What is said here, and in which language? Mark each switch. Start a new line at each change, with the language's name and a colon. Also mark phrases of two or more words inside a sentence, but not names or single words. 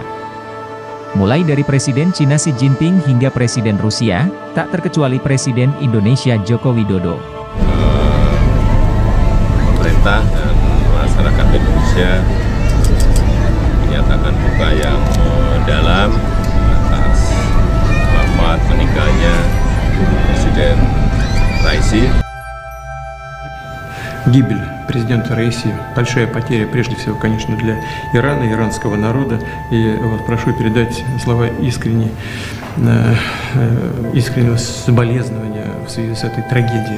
Indonesian: Mulai dari Presiden Cina Xi Jinping hingga Presiden Rusia, tak terkecuali Presiden Indonesia Joko Widodo. Pemerintah dan masyarakat Indonesia menyatakan duka yang mendalam atas wafat meninggalnya Presiden Raisi.
Russian: Гибель президента Раиси – большая потеря, прежде всего, конечно, для Ирана, иранского народа. И вот прошу передать слова искреннего соболезнования в связи с этой трагедией.